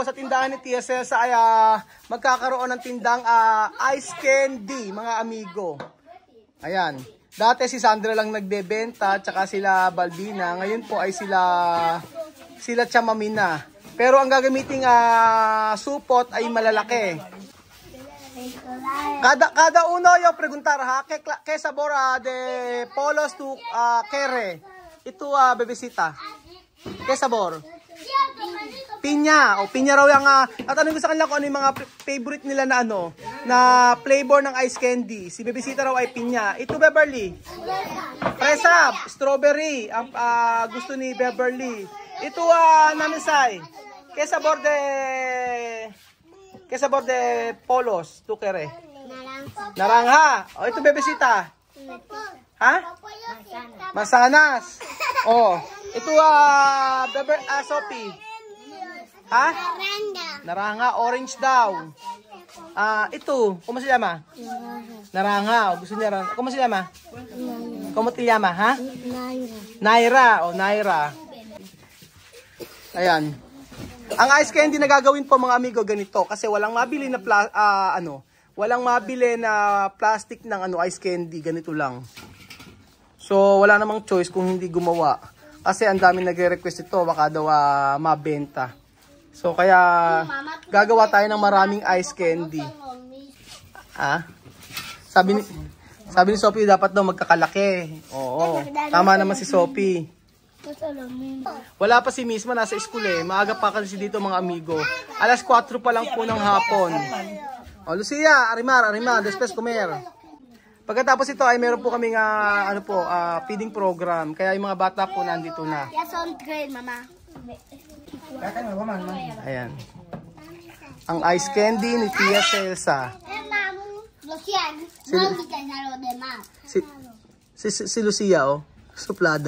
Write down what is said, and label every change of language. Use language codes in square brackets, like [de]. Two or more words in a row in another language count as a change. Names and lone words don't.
[tl] Sa tindahan ni Tia Celsa ay magkakaroon ng tindang ice candy, mga amigo. Ayan. Dati si Sandra lang nagbebenta, tsaka sila Balbina. Ngayon po ay sila Chamamina. Pero ang gagamiting supot ay malalaki. [es] Cada uno yo preguntar que sabor de polos tu kere. [tl] Ito bebesita. [es] Que sabor? [tl] Pinya. O pinya raw yung tatanungin ko sa kanila kung ano yung mga favorite nila na flavor ng ice candy. Si bebesita raw ay pinya. Ito Beverly. Fresa, strawberry. Ang gusto ni Beverly. Ito namisay. [es] Que sabor de polos tu kere? [tl] Naranja. O ito bebesita. Ha? Mansanas. Oh, ito Sophie. Ha? Naranja, orange daw. Ito, [es] ¿cómo se llama? Naranja. O, [tl] gusto niya rin. [es] ¿Cómo se llama? ¿Cómo te llama, ha? [tl] Naira. O, Naira. Ayan. Ang ice candy na gagawin po mga amigo ganito kasi walang mabili na walang mabili na plastic ng ice candy, ganito lang. So wala namang choice kung hindi gumawa kasi ang dami nagre-request ito, baka daw mabenta. So kaya gagawa tayo ng maraming ice candy. Sabi ni Sophie dapat daw magkakalaki. Oo. Tama naman si Sophie. Wala pa si Misma, nasa school eh. Maaga pa kasi dito mga amigo. Alas 4 pa lang po ng hapon. O, Lucia, Arimar, [es] después comer. [tl] Pagkatapos ito ay meron po kaming feeding program. Kaya yung mga bata po nandito na. [en] Yes, on grade, mama. [tl] Ayan. Ang ice candy ni Tia Celsa. Si Lucia, oh. Suplada.